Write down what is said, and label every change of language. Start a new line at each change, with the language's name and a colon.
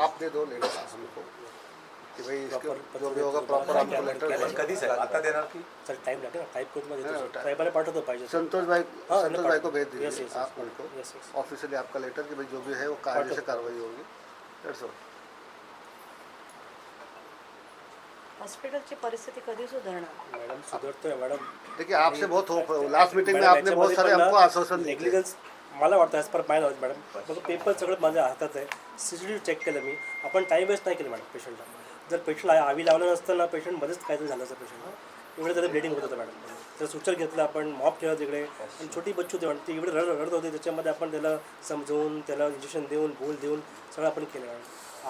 Hindi: आप दे दो लेटर हमको कि भाई इसके जो भी होगा प्रॉपर आपको लेटर
Marathi: कधी सर आता देणार की सर टाइम लागेल ना, टाइप करून देतो साहेबाला पाठवतो पाहिजे.
Hindi: संतोष भाई को भेज दीजिए
English: yes,
Hindi: आप उनको ऑफिशियली आपका लेटर कि भाई जो भी है वो कायदे से कार्रवाई होगी.
English: That's all.
Marathi: हॉस्पिटलची परिस्थिती कधी सुधारणार? Madam सुधारतोय madam.
Hindi: देखिए आपसे बहुत होप है, लास्ट मीटिंग में आपने बहुत सारे हमको आश्वासन दिए.
Marathi: नेग्लिजन्स मला वाटतं
English: as per my knowledge
Marathi: मॅडम, माझं पेपर सगळं माझ्या हातात आहे, सीसीटीव्ही चेक केलं मी, आपण टाईम वेस्ट नाही केलं मॅडम पेशंटला. जर पेशंटला आवी लावलं नसतं ना, पेशंटमध्येच काहीतरी झालं असं पेशंटला, एवढं त्याला ब्लिडिंग होत होतं मॅडम. तर सुचर घेतलं आपण, मॉप ठेवलं तिकडे, आणि छोटी बच्चू होती ती एवढे रडत होते, त्याच्यामध्ये आपण त्याला समजवून, त्याला इंजेक्शन देऊन, भूल देऊन सगळं आपण केलं मॅडम.